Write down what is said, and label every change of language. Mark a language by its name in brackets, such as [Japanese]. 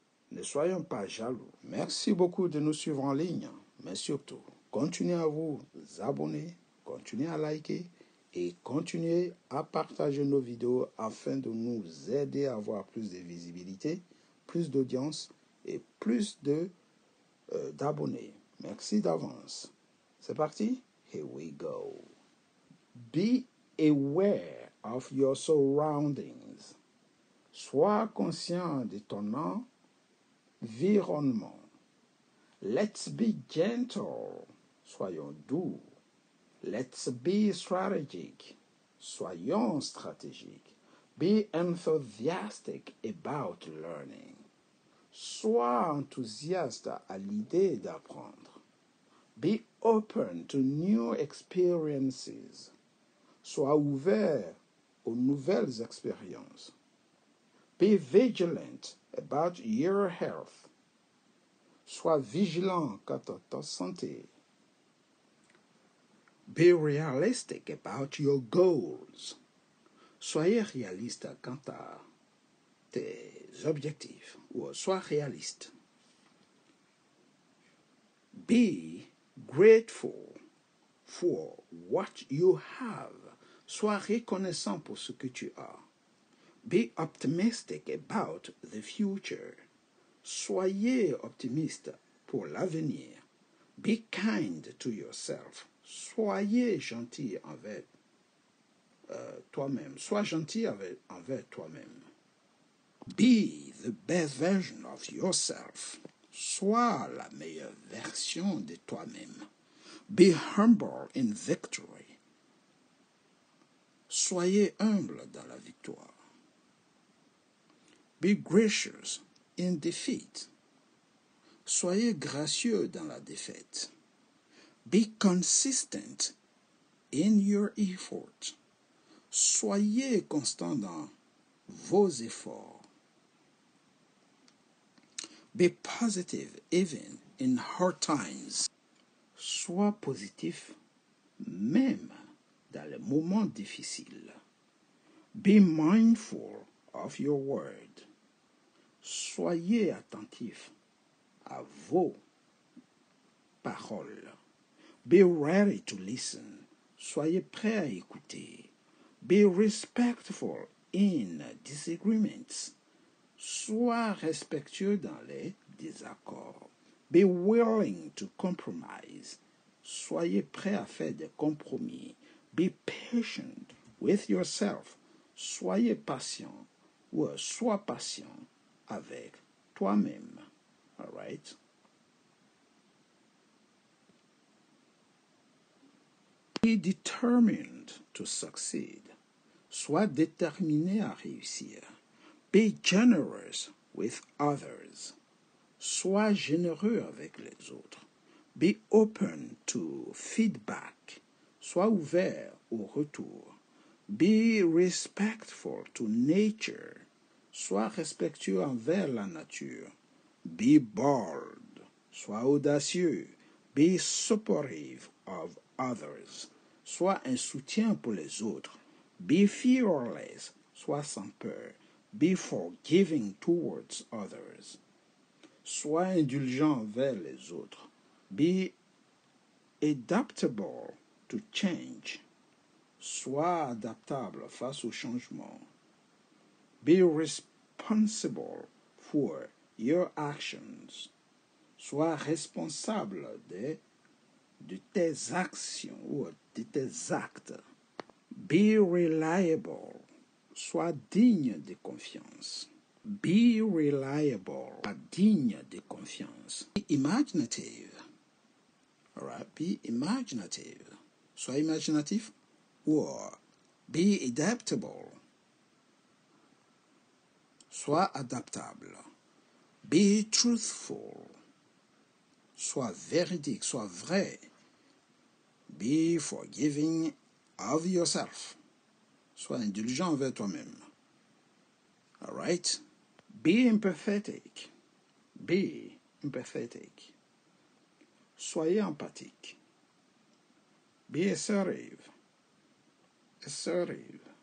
[French] Ne soyons pas jaloux. Merci beaucoup de nous suivre en ligne, mais surtout, continuez à vous abonner, continuez à liker et continuez à partager nos vidéos afin de nous aider à avoir plus de visibilité, plus d'audience et plus d'abonnés. Merci d'avance. C'est parti? [English] Here we go. Be aware of your surroundings. [French] Sois conscient de ton environnement. [English] Let's be gentle. [French] Soyons doux. [English] Let's be strategic. [French] Soyons stratégiques. [English] Be enthusiastic about learning. [French] Sois enthousiaste à l'idée d'apprendre. [English] Be open to new experiences. [French] Sois ouvert aux nouvelles expériences. [English] Be vigilant about your health. [French] Sois vigilant quant à ta santé. [English] Be realistic about your goals. [French] Soyez réaliste quant à tes objectifs. Ou sois réaliste. [English] Be grateful for what you have. [French] Sois reconnaissant pour ce que tu as. [English] Be optimistic about the future. [French] Soyez optimiste pour l'avenir. [English] Be kind to yourself. [French] Soyez gentil envers toi-même. Sois gentil envers toi-même. [English] Be the best version of yourself. [French] Sois la meilleure version de toi-même. [English] Be humble in victory. [French] Soyez humble dans la victoire. [English] Be gracious in defeat. [French] Soyez gracieux dans la défaite. [English] Be consistent in your effort. [French] Soyez constant dans vos efforts. [English] Be positive even in hard times. [French] Sois positif même dans les moments difficiles. [English] Be mindful of your word. [French] Soyez attentif à vos paroles. [English] Be ready to listen. [French] Soyez prêt à écouter. [English] Be respectful in disagreements. [French] Sois respectueux dans les désaccords. [English] Be willing to compromise. [French] Soyez prêt à faire des compromis. [English] Be patient with yourself. [French] Soyez patient ou sois patient avec toi-même. [English] All right? Be determined to succeed. [French] Sois déterminé à réussir. [English] Be generous with others. [French] Sois généreux avec les autres. [English] Be open to feedback. [French] Sois ouvert au retour. [English] Be respectful to nature. [French] Sois respectueux envers la nature. [English] Be bold. [French] Sois audacieux. [English] Be supportive of others. [French] Sois un soutien pour les autres. [English] Be fearless. [French] Sois sans peur. [English] Be forgiving towards others. [French] Sois indulgent envers les autres. [English] Be adaptable to change. [French] Sois adaptable face au changement. [English] Be responsible for your actions. [French] Sois responsable de tes actions ou de tes actes. [English] Be reliable. [French] Sois digne de confiance. [English] Be reliable. [French] Sois digne de confiance. [English] Be imaginative. All right? Be imaginative. [French] Sois imaginatif. [English] Or be adaptable. [French] Sois adaptable. [English] Be truthful. [French] Sois véridique, sois vrai. [English] Be forgiving of yourself. [French] Sois indulgent envers toi-même. [English] All right? Be empathetic. Be empathetic. [French] Soyez empathique. [English] Be assertive. Assertive.